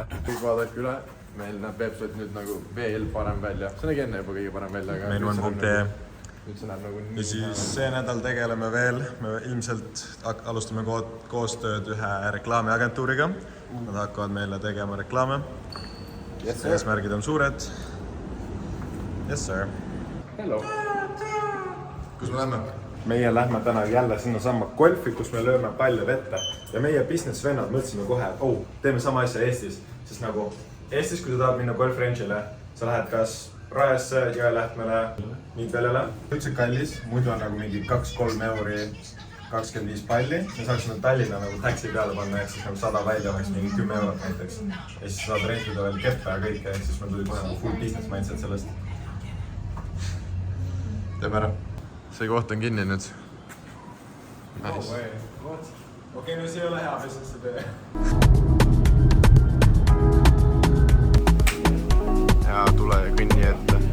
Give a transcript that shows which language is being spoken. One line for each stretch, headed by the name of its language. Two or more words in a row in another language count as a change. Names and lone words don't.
Estonian: Kõik vaadake üle, meil näeb website nüüd nagu veel parem välja. See nägi enne juba kõige parem välja, aga Main1.ee. nüüd see näeb nagu Ja nii siis see nädal tegeleme veel, me ilmselt alustame koostööd ühe reklaamiagentuuriga. Nad hakkavad meile tegema reklaame. Eesmärgid on suured.
English: Yes, sir.
Estonian: Hello. Kus me lähme? meie lähme täna jälle sinna samma golfi, kus me lööme palle vette ja meie business vennad mõtlesime kohe, et teeme sama asja Eestis, sest nagu Eestis, kui sa tahad minna golf-range'ile, sa lähed kas Rajasse, Jõelähtmele, Miitveljale. Üldse kallis, muidu on nagu mingi 2-3 euri 25 palli. Me saaksime Tallinna nagu taxi peale panna, ehk siis nagu 100 välja oleks mingi 10 eurot näiteks. Ja siis saad rentida veel keppe ja kõike, ehk siis meil tuli kohe nagu
English: full business mindset
Estonian: sellest. Teeme ära. See koht on kinni nüüd. Nice. Okei, no see ei ole hea business töö. Ja tule kõnni ette.